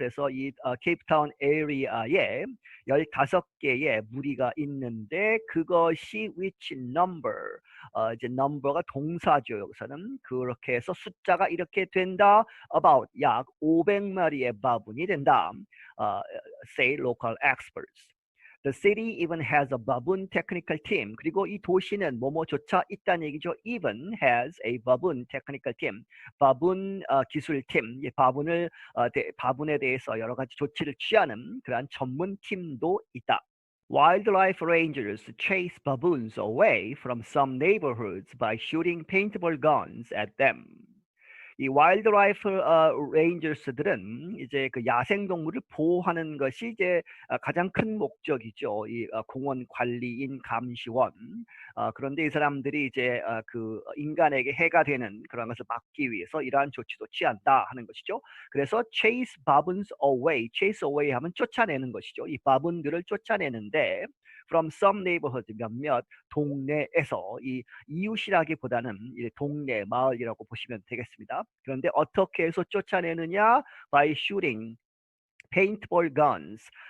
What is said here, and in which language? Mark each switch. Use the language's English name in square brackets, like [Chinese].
[Korean] 그래서 이 케이프타운 에리아에 15개의 무리가 있는데 그것이 [English] which number, [Korean] 이제 number가 동사죠. 여기서는 그렇게 해서 숫자가 이렇게 된다. about 약 500마리의 바분이 된다. [English] say local experts. The city even has a baboon technical team. [Korean] 그리고 이 도시는 뭐뭐조차 있다는 얘기죠. [English] even has a baboon technical team. [Korean] 바분 기술팀, 바분에 대해서 여러 가지 조치를 취하는 그러한 전문팀도 있다. [English] Wildlife rangers chase baboons away from some neighborhoods by shooting paintball guns at them. [Korean] 이 와일드라이프 레인저스들은 이제 그 야생 동물을 보호하는 것이 이제 가장 큰 목적이죠. 이 공원 관리인 감시원. 그런데 이 사람들이 이제 그 인간에게 해가 되는 그런 것을 막기 위해서 이러한 조치도 취한다 하는 것이죠. 그래서 [English] chase baboons away, chase away [Korean] 하면 쫓아내는 것이죠. 이 바분들을 쫓아내는데 [English] from some neighborhood, [Korean] 몇몇 동네에서, 이 이웃이라기보다는 동네, 마을이라고 보시면 되겠습니다. 그런데 어떻게 해서 쫓아내느냐? [English] by shooting paintball guns.